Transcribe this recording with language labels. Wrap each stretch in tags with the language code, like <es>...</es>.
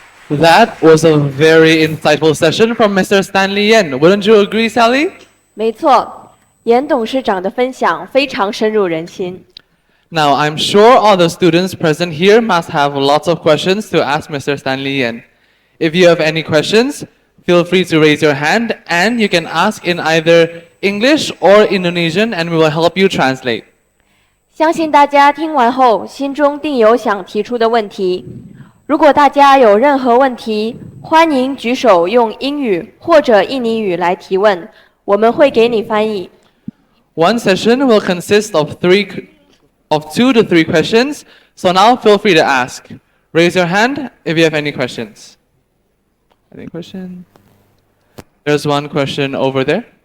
<en>That was a very insightful session from Mr. Stanley Yen. Wouldn't you agree, Sally?</en> <zh>没错，严董事长的分享非常深入人心。</zh> <en>Now, I'm sure all the students present here must have lots of questions to ask Mr. Stanley Yen. If you have any questions, feel free to raise your hand and you can ask in either English or Indonesian and we will help you translate.</en> <zh>相信大家听完后，心中定有想提出的问题。如果大家有任何问题，欢迎举手用英语或者印尼语来提问，我们会给你翻译。</zh> <en>One session will consist of 2 to 3 questions, so now feel free to ask. Raise your hand if you have any questions. Any question? There's one question over there.</en>